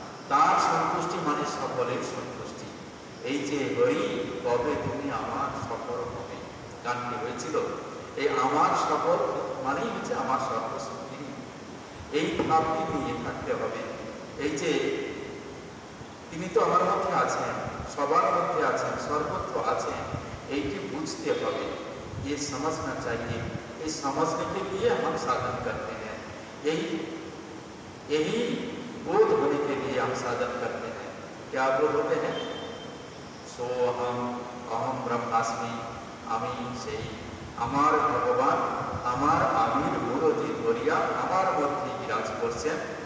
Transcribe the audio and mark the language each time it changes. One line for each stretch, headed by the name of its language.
Bangla: তার সন্তুষ্টি মানে সকলের সন্তুষ্টি। এই যে হরি কবে তুমি আমার সকল হবে, গানটি হয়েছিল। এই আমার সকল মানেই হচ্ছে আমার সর্বশক্তি। এই ভাবটি নিয়ে থাকতে হবে। এই যে তিনি তো আমার মধ্যে আছেন, সবার মধ্যে আছেন, সর্বত্র আছেন, এইটি বুঝতে হবে।
Hindi: ये समझना चाहिए। ये समझने के लिए हम साधन करते हैं। यही बोध होने के लिए हम साधन करते हैं। क्या बोध होते हैं?
Sanskrit: सोहम अहम ब्रह्मास्मि,
Bangla: আমি সেই আমার ভগবান, আমার আমির মূলজি ধরিয়া আমার মধ্যে বিরাজ করছেন।